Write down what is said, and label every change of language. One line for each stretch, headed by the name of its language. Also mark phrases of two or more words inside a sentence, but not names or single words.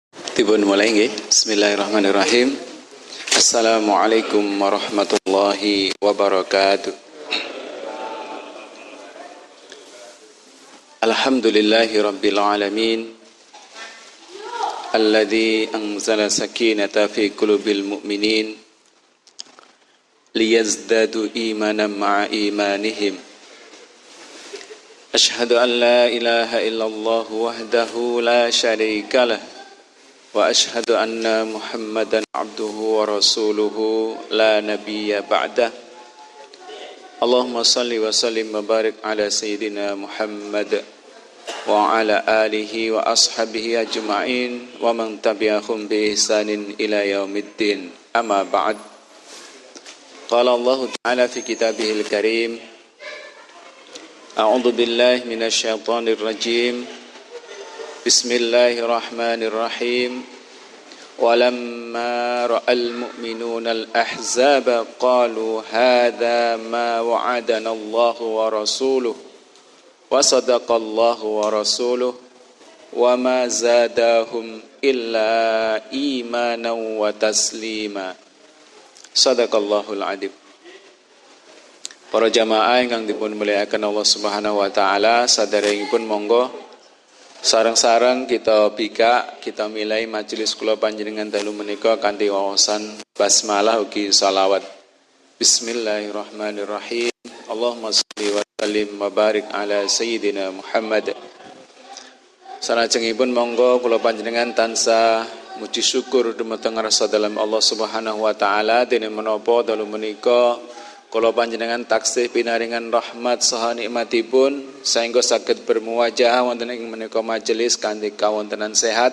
Javanese: Dipun mulai nggih.
Arabic: بسم الله الرحمن الرحيم. السلام عليكم ورحمة الله وبركاته. الحمد لله رب العالمين. الذي أنزل السكينة في قلوب المؤمنين ليزدادوا إيمانا مع إيمانهم. أشهد أن لا إله إلا الله وحده لا شريك له. وأشهد أن محمدا عبده ورسوله لا نبي بعده. اللهم صل وسلم وبارك على سيدنا محمد وعلى آله وأصحابه أجمعين ومن تبعهم بإحسان إلى يوم الدين. أما بعد. قال الله تعالى في كتابه الكريم. أعوذ بالله من الشيطان الرجيم. Bismillahirrahmanirrahim. ولما رأى المؤمنون الأحزاب قالوا هذا ما وعدنا الله ورسوله وصدق الله ورسوله وما زادهم إلا إيمانا وتسليما. صدق الله العظيم.
Javanese: Para jamaah ingkang dipun mulyakaken Allah
Arabic: سبحانه وتعالى,
Javanese: saderengipun monggo sareng-sareng kita milai majelis kula panjenengan dalu menika kanthi wawasan basmalah ugi shalawat.
Arabic: بسم الله الرحمن الرحيم. اللهم صل وسلم وبارك على سيدنا محمد.
Javanese: Salajengipun monggo kula panjenengan tansah muji syukur dumateng rasa dalam Allah
Arabic: سبحانه وتعالى
Javanese: dene menapa dalu menika kula panjenengan taksih pinaringan rahmat saha nikmatipun saengga saged bermuwajah wonten ing menika majelis kanthi kawontenan sehat.